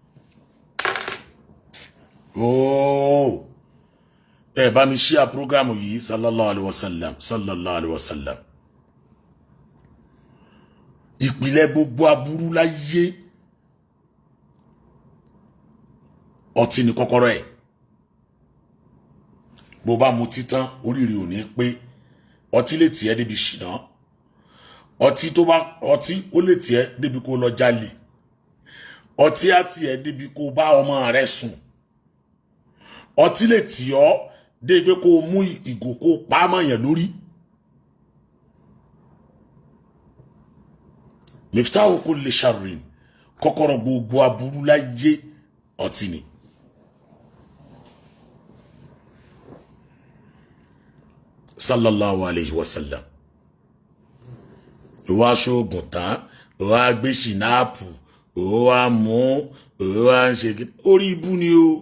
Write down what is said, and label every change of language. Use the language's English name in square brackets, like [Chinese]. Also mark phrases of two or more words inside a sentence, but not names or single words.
[Yoruba] Oh, bá mi share programu yìí [Arabic] صلى الله عليه وسلم، صلى الله عليه وسلم. [Yoruba] Ìpìlẹ̀ gbogbo aburú láyé ọtí ni kọ́kọ́rọ́ ẹ̀. Bó bá mu títán oríire ò ní pé ọtí lè tiẹ̀ débi ṣìnà, ọtí ó lè tiẹ̀ débi kó lọ jalè, ọtí á tiẹ̀ débi kó bá ọmọ rẹ̀ sùn, ọtí lè tì ọ́ débi kó mú ìgò kó pa mọ́yàn lórí. [Arabic] مفتاح كل شر, [Yoruba] kọ́kọ́rọ́ gbogbo aburú láyé ọtí ni. [Arabic] صلى الله عليه وسلم. [Yoruba] Wá ṣoògùn tán, wá gbé ṣìnáàpù, wá mú, wá ń ṣe orí ibú ni o.